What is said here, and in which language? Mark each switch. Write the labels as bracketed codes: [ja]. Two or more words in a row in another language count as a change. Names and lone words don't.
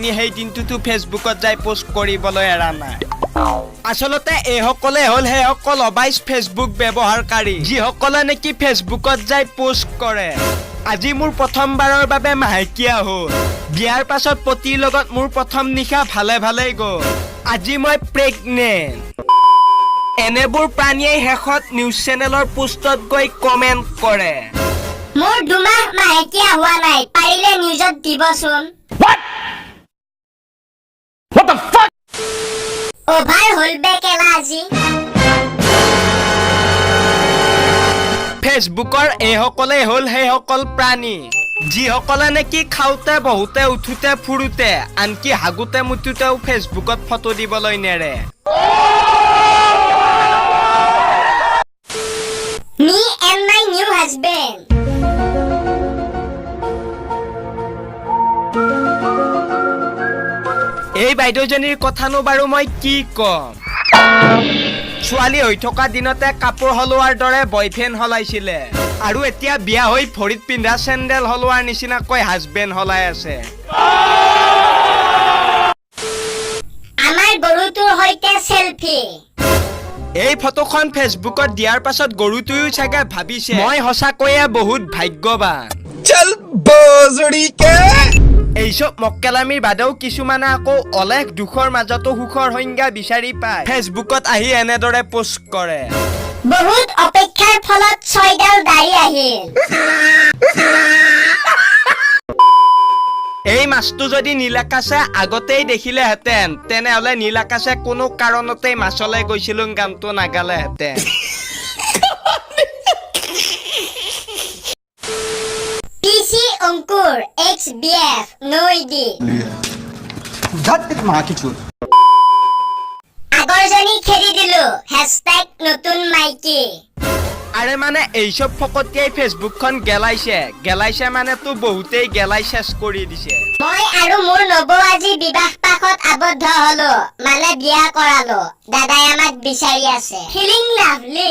[as] সেই দিনটোতো ফেসবুকত যাই পোষ্ট কৰিবলৈ এৰা নাই আসলতে এইসকলে হল সেইসকল অবাইচ ফেসবুক ব্যৱহাৰকাৰী যিসকলে নেকি ফেসবুকত যাই পোষ্ট কৰে আজি মোৰ প্ৰথমবাৰৰ বাবে মাহেকীয়া হ'ল বিয়াৰ পাছত পতিৰ লগত মোৰ প্ৰথম নিশা ভালে ভালেই গ'ল আজি মই প্ৰেগনেণ্ট এনেবোৰ প্ৰাণীয়ে শেষত নিউজ চেনেলৰ পোষ্টত গৈ কমেন্ট কৰে মোৰ দুমাহ মাহেকীয়া হোৱা নাই পাৰিলে নিউজত দিবচোন [en] What the fuck [as] অভাৰ হল বে কেলা আজি ফেসবুকৰ এইসকলে হল সেইসকল প্ৰাণী যিসকলে নেকি খাওঁতে বহুতে উঠোতে ফুৰোতে আনকি হাগুতে মুতুতেও ফেসবুকত ফটো দিবলৈ নেৰে [en] Me and my new husband [as] এই বাইদেউজনীৰ কথানো বাৰু মই কি কম ছোৱালী হৈ থকা দিনতে কাপোৰ হলোৱাৰ দৰে বয়ফ্ৰেণ্ড হলাইছিলে আৰু এতিয়া বিয়া হৈ ভৰিত পিন্ধা চেণ্ডেল হলোৱাৰ নিচিনাকৈ হাজবেণ্ড হলাই আছে আমাৰ গৰুটোৰ সৈতে সেলফি এই ফটোখন ফেসবুকত দিয়াৰ পাছত গৰুটোও চাগে ভাবিছে মই সঁচাকৈয়ে বহুত ভাগ্যৱান [hi] चल बोजड़ी के [as] এইসব মক্কেলামিৰ বাদেও কিছুমানে আকৌ অলেখ দুখৰ মাজতো সুখৰ সংজ্ঞা বিচাৰি পায় ফেসবুকত আহি এনেদৰে পোষ্ট কৰে বহুত অপেক্ষাৰ ফলত 6ডাল দাড়ি আহিল এই মাছটো যদি নীলাকাশে আগতেই দেখিলেহেঁতেন তেনেহলে নীলাকাশে কোনো কাৰণতেই মাছলৈ গৈছিলো গানটো নাগালেহেঁতেন পিসি অংকুৰ XBF নো ইডি [hi] धत माँ की चूत [as] আগৰজনী খেদি দিলো নতুন মাইকি আৰে মানে এইসব ফকতিয়াই ফেসবুকখন গেলাইছে মানেতো বহুতেই গেলাই চেছ কৰি দিছে মই আৰু মোৰ নবৌ আজি বিবাহ পাশত আবদ্ধ হলো মানে বিয়া কৰালো দাদাই আমাক বিচাৰি আছে [en] feeling lovely